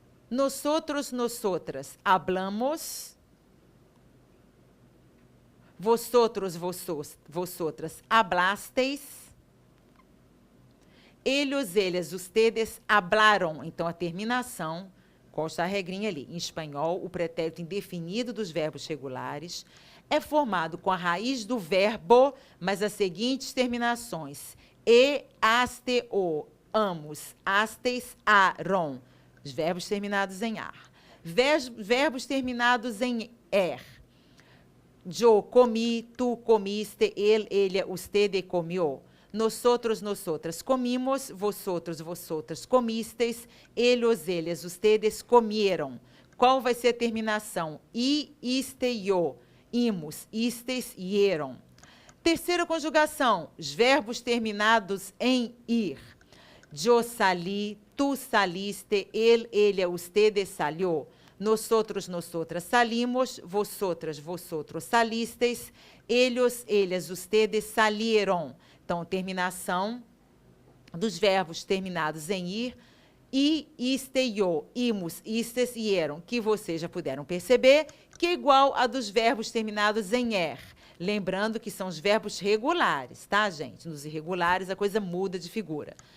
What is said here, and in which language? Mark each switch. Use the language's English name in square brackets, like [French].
[Spanish] Nosotros, nosotras hablamos. Vosotros, vosotras hablasteis. Ellos, ellas, ustedes hablaram. [Portuguese] Então, a terminação, consta a regrinha ali. Em espanhol, o pretérito indefinido dos verbos regulares é formado com a raiz do verbo, mas as seguintes terminações. [Spanish] E, aste, o, amos, astes, aron. [Portuguese] Os verbos terminados em ar. Verbos terminados em er. [Spanish] Yo comi, tu comiste, él, ella, usted comió. Nosotros, nosotras comimos, vosotros, vosotras comisteis, ellos, ellas, ustedes comieron. [Portuguese] Qual vai ser a terminação? I, iste, yo. Imos, istes, ieron. Terceira conjugação, os verbos terminados em ir. [Spanish] Yo salí, tu saliste, él, ella, usted salió. Nosotros, nosotras salimos, vosotras, vosotros salisteis, ellos, ellas, ustedes salieron. [Portuguese] Então, terminação dos verbos terminados em ir, I, iste, yo, imos, istes, ieron, que vocês já puderam perceber, que é igual a dos verbos terminados em er. Lembrando que são os verbos regulares, tá, gente? Nos irregulares a coisa muda de figura.